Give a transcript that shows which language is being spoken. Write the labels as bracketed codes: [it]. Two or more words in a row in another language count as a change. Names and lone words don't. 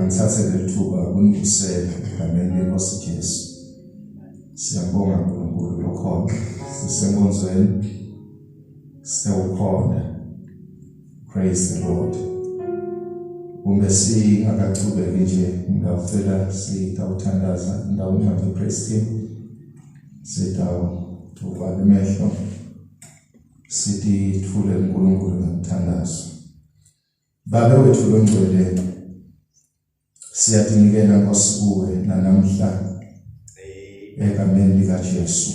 [ss] uthathe lethuba kunivusele egameni lenkosi Jesu. Siyambonga uNkulunkulu lokhona sisenkonzweni sewukhona. [en] Praise the Lord. [ss] Uma singakachubeki nje ngafela sitawuthandaza ndawo yabe [en] praise team [ss] sitawuva imehlo sithi thule uNkulunkulu ngomthandazo. Baba wethu longcwele siyatinikela Nkosi kuwe namhla egameni lika Jesu.